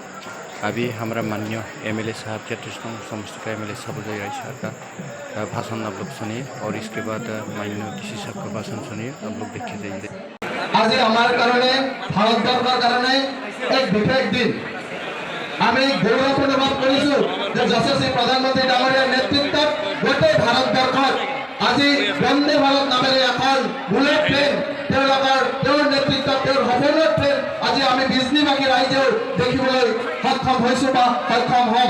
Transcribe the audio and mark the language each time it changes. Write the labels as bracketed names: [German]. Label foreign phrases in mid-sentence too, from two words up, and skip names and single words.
[Hindi] अभी हमारा माननीय MLA साहब 33 नंग समष्टि का MLA सबुजय राय साहब का भाषण आप लोग सुनिए और इसके बाद माननीय DC साहब का भाषण सुनिए, आप लोग देखिए जाइए। आज हमारे कारणे भारतवर्षर कारणे एक विशेष दिन [Assamese] আমি গৌরব অনুভৱ কৰিছো যে যশস্বী প্ৰধানমন্ত্ৰী ডাঙৰীয়াৰ নেতৃত্বত গোটেই ভাৰতবৰ্ষত আজি বন্দে ভাৰত নামেৰে এখন বুলেট ট্ৰেইন তেওঁৰ নেতৃত্বত তেওঁৰ সফলৰ ট্ৰেইন আজি আমি বিজনীবাসী ৰাইজেও দেখিবলৈ সক্ষম হৈছো বা সক্ষম হ'ম।